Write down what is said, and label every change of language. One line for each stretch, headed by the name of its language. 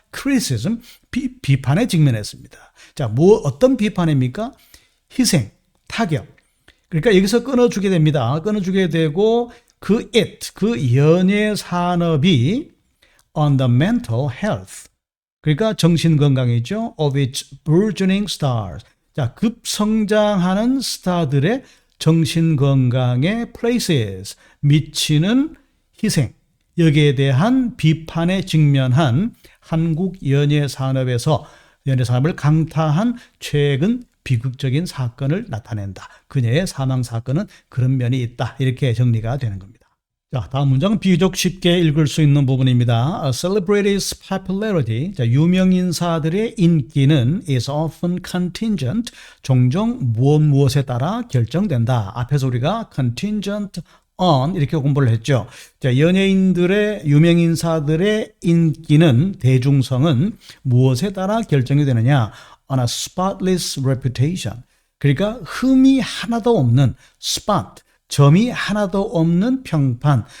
Korean: criticism, 비판에 직면했습니다. 자, 어떤 비판입니까? 희생, 타격. 그러니까 여기서 끊어주게 됩니다. 끊어주게 되고 그 연예 산업이
English: on the mental health.
Korean: 그러니까 정신 건강이죠.
English: of its burgeoning stars.
Korean: 자, 급성장하는 스타들의 정신 건강에 places, 미치는 희생. 여기에 대한 비판에 직면한 한국 연예 산업에서 연예 산업을 강타한 최근 비극적인 사건을 나타낸다. 그녀의 사망 사건은 그런 면이 있다. 이렇게 정리가 되는 겁니다. 자, 다음 문장은 비교적 쉽게 읽을 수 있는 부분입니다.
English: A celebrity's popularity,
Korean: 자, 유명 인사들의 인기는
English: is often contingent,
Korean: 종종 무엇에 따라 결정된다. 앞에서 우리가
English: contingent on
Korean: 이렇게 공부를 했죠. 자, 연예인들의 유명 인사들의 인기는 대중성은 무엇에 따라 결정이 되느냐?
English: On a spotless reputation.
Korean: 그러니까 흠이 하나도 없는 spot, 점이 하나도 없는 평판.